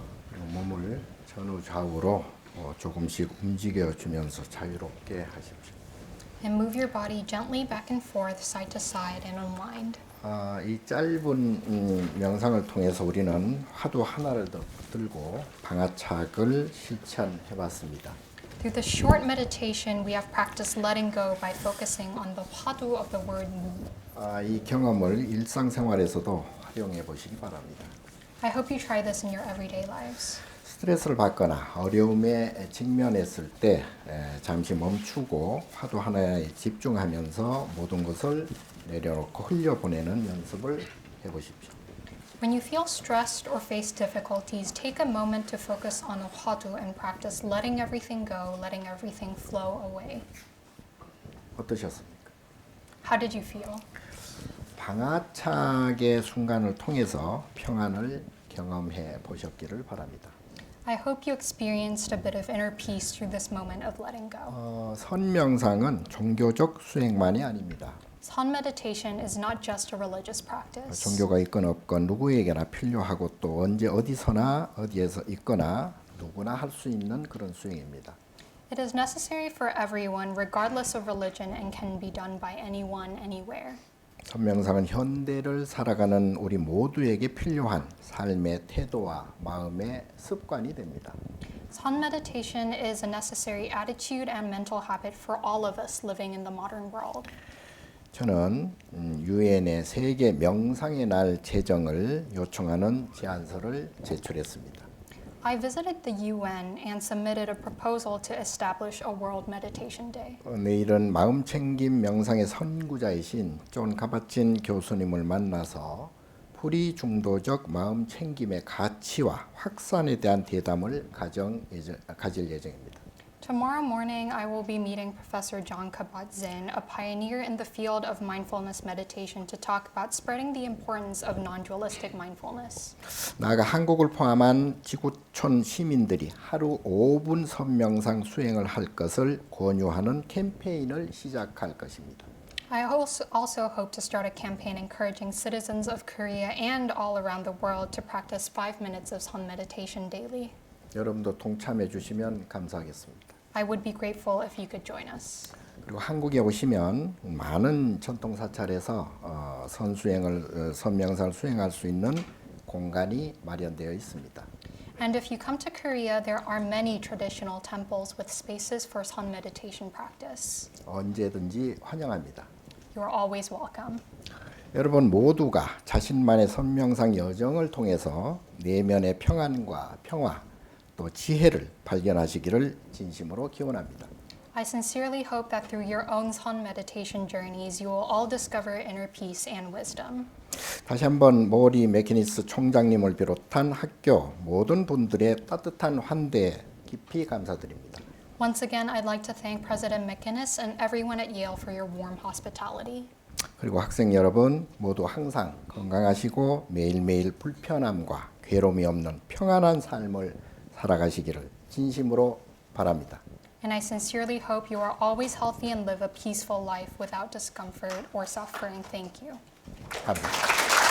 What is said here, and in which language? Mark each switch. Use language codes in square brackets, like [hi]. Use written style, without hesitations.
[ko] 그리고 몸을 전후 좌우로 조금씩 움직여주면서 자유롭게 하십시오. [en] And move your body gently back and forth, side to side, and unwind. [ko] 이 짧은 명상을 통해서 우리는 화두 하나를 들고 방아착을 실천해봤습니다. [en] Through the short meditation, we have practiced letting go by focusing on the hwadu of the word mu. [ko] 이 경험을 일상생활에서도 활용해 보시기 바랍니다. [en] I hope you try this in your everyday lives. [ko] 스트레스를 받거나 어려움에 직면했을 때 잠시 멈추고 화두 하나에 집중하면서 모든 것을 내려놓고 흘려보내는 연습을 해보십시오. [en] When you feel stressed or face difficulties, take a moment to focus on the hwadu and practice letting everything go, letting everything flow away. [ko] 어떠셨습니까? [en] How did you feel? [ko] 방아착의 순간을 통해서 평안을 경험해 보셨기를 바랍니다. [en] I hope you experienced a bit of inner peace through this moment of letting go. [ko] 선명상은 종교적 수행만이 아닙니다. [en] Sun meditation is not just a religious practice. [ko] 종교가 있건 없건 누구에게나 필요하고 또 언제 어디서나 어디에서 있거나 누구나 할 수 있는 그런 수행입니다. [en] It is necessary for everyone, regardless of religion, and can be done by anyone, anywhere. [ko] 선명상은 현대를 살아가는 우리 모두에게 필요한 삶의 태도와 마음의 습관이 됩니다. [en] Sun meditation is a necessary attitude and mental habit for all of us living in the modern world. [ko] 저는 유엔의 세계 명상의 날 제정을 요청하는 제안서를 제출했습니다. [en] I visited the UN and submitted a proposal to establish a World Meditation Day. [ko] 내일은 마음챙김 명상의 선구자이신 존 카바친 교수님을 만나서 불이중도적 마음챙김의 가치와 확산에 대한 대담을 가질 예정입니다. [en] Tomorrow morning, I will be meeting Professor John Kabat-Zinn, a pioneer in the field of mindfulness meditation, to talk about spreading the importance of non-dualistic mindfulness. [ko] 나아가 한국을 포함한 지구촌 시민들이 하루 5분 선명상 수행을 할 것을 권유하는 캠페인을 시작할 것입니다. [en] I also hope to start a campaign encouraging citizens of Korea and all around the world to practice 5 minutes of sun meditation daily. [ko] 여러분도 동참해 주시면 감사하겠습니다. [en] I would be grateful if you could join us. [ko] 그리고 한국에 오시면 많은 전통 사찰에서 선명상을 수행할 수 있는 공간이 마련되어 있습니다. [en] And if you come to Korea, there are many traditional temples with spaces for sun meditation practice. [ko] 언제든지 환영합니다. [en] You are always welcome. [ko] 여러분 모두가 자신만의 선명상 여정을 통해서 내면의 평안과 평화 또 지혜를 발견하시기를 진심으로 기원합니다. [en] I sincerely hope that through your own sun meditation journeys, you will all discover inner peace and wisdom. [ko] 다시 한번 모리 맥키니스 총장님을 비롯한 학교 모든 분들의 따뜻한 환대에 깊이 감사드립니다. [en] Once again, I'd like to thank President McInnes and everyone at Yale for your warm hospitality. [ko] 그리고 학생 여러분 모두 항상 건강하시고 매일매일 불편함과 괴로움이 없는 평안한 삶을 살아가시기를 진심으로 바랍니다. [en] And I sincerely hope you are always healthy and live a peaceful life without discomfort or suffering. Thank you. [ko] 감사합니다.